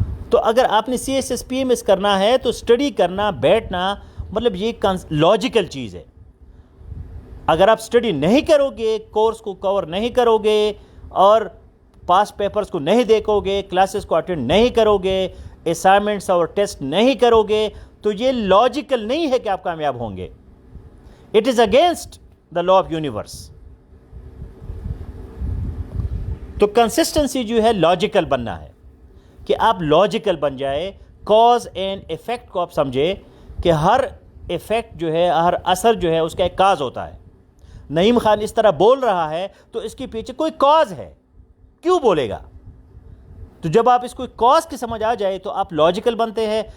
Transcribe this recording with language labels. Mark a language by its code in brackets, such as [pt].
[ur] تو اگر آپ نے C S S P M S کرنا ہے تو اسٹڈی کرنا، بیٹھنا، یہ لاجیکل چیز ہے. اگر آپ اسٹڈی نہیں کرو گے، کورس کو کور نہیں کرو گے اور پاس پیپرز کو نہیں دیکھو گے، کلاسز کو اٹینڈ نہیں کرو گے، اسائنمنٹس اور ٹیسٹ نہیں کرو گے تو یہ لاجیکل نہیں ہے کہ آپ کامیاب ہوں گے. [en] It is against the law of universe. [ur] تو کنسسٹنسی جو ہے لاجیکل بننا ہے کہ آپ لاجیکل بن جائے. کاز اینڈ ایفیکٹ کو آپ سمجھے کہ ہر ایفیکٹ جو ہے, ہر اثر جو ہے اس کا ایک کاز ہوتا ہے. نعیم خان اس طرح بول رہا ہے تو اس کے پیچھے کوئی کاز ہے, کیوں بولے گا؟ تو جب آپ اس کو کاز کی سمجھ آ جائے تو آپ لاجیکل بنتے ہیں.